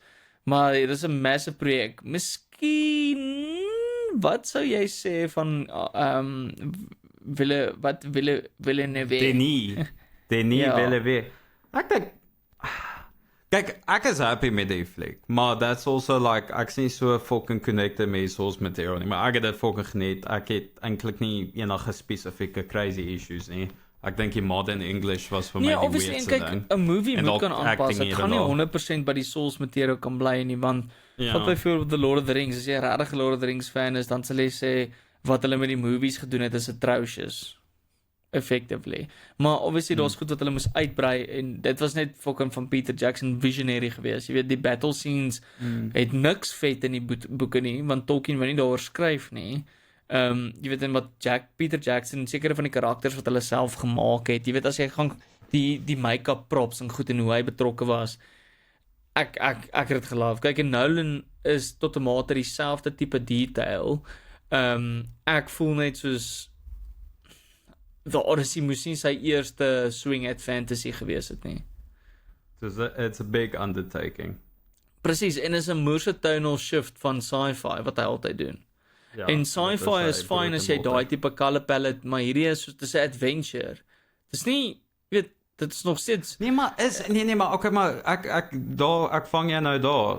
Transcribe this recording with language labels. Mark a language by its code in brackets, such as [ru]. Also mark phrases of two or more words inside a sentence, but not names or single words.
[af] Maar dit is 'n massive projek. Miskien, wat sou jy sê van Villeneuve? Denis Villeneuve. Ek dink kyk, ek is happy met die fliek, maar [en] that's also like, [af] ek is nie so fucking connected met [en] source material [af] nie, maar ek het dit fucking geniet. Ek het eintlik nie enige spesifieke crazy issues nie. Ek dink die [en] modern English [af] was vir my die weirdste ding. Kyk, 'n movie moet kan aanpas. Dit gaan nie 100% by die [en] source material [af] kan bly nie, want wat byvoorbeeld The Lord of the Rings, as jy 'n regte Lord of the Rings fan is, dan sal jy sê wat hulle met die movies gedoen het is atrocious. Effectively. Maar obviously daar's goed wat hulle moes uitbrei en dit was net fucking van Peter Jackson visionary geweest. Jy weet die [en] battle scenes [af] het niks vet in die boeke nie, want Tolkien wou nie daaroor skryf nie. Jy weet en wat Peter Jackson sekere van die karakters wat hulle self gemaak het. Jy weet as jy gaan die [en] make-up props [af] en goed en hoe hy betrokke was. Ek het dit geloof. Kyk, en Nolan is tot 'n mate dieselfde tipe detail. Ek voel net soos The Odyssey moes nie sy eerste [en] swing at fantasy [af] gewees het nie. [en] It's a big undertaking. [af] Presies, en is 'n moerse [en] tonal shift [af] van sci-fi wat hy altyd doen. Ja, en sci-fi is fine as jy daai tipe [en] color palette, [af] maar hierdie is soos 'n adventure. Dis nie, weet, dit is nog steeds nee, maar okay, maar ek vang jou nou daar.